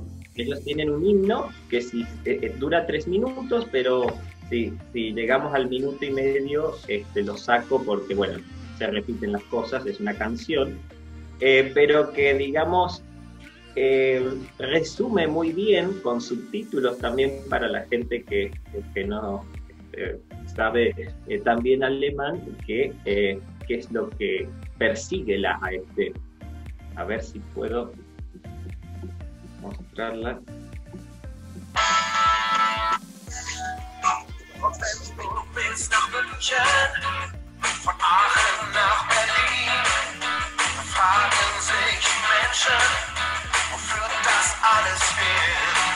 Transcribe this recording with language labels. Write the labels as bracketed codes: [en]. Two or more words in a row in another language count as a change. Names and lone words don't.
[es] Ellos tienen un himno que dura 3 minutos, pero si llegamos al minuto y medio lo saco porque, bueno, se repiten las cosas, es una canción, pero que, digamos, resume muy bien, con subtítulos también para la gente que no sabe también alemán, qué es lo que persigue la AfD. A ver si puedo mostrarla. [de] Von Aachen nach Berlin fragen sich Menschen, wofür das alles fehlt.